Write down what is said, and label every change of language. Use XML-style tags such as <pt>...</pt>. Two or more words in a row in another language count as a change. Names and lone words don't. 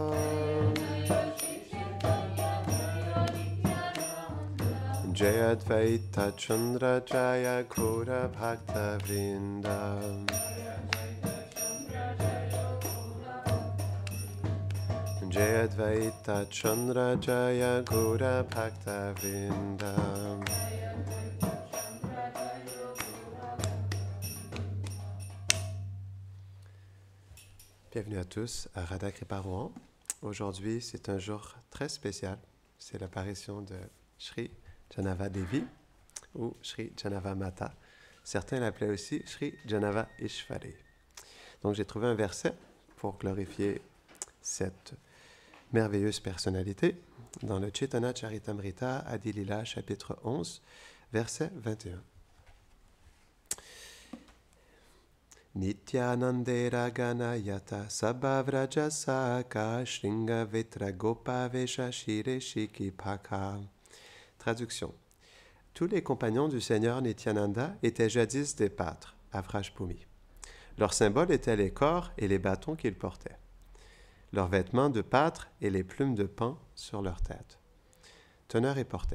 <bn>জয় অদ্বৈত চন্দ্র জয় গৌর ভক্ত বৃন্দ. জয় অদ্বৈত চন্দ্র জয় গৌর ভক্ত বৃন্দ.</bn> <fr>Bienvenue à tous à Radha Kripa Rouen. Aujourd'hui, c'est un jour très spécial. C'est l'apparition de Sri Janava Devi ou Sri Janava Mata. Certains l'appelaient aussi Sri Janava Ishvari. Donc, j'ai trouvé un verset pour glorifier cette merveilleuse personnalité dans le Chaitanya Charitamrita Adi Lila chapitre 11, verset 21.</fr> <bn>নিত্যানন্দের গণযত সবব্রজ সখা শৃঙ্গ বেত্র গোপ বেশ শিরে শিখি পাখা.</bn> <fr>Traduction. Tous les compagnons du Seigneur Nityananda étaient jadis des pâtres, à Vrajbhumi. Leur symbole était les corps et les bâtons qu'ils portaient, leurs vêtements de pâtres et les plumes de paon sur leur tête. Teneur et portée.</fr>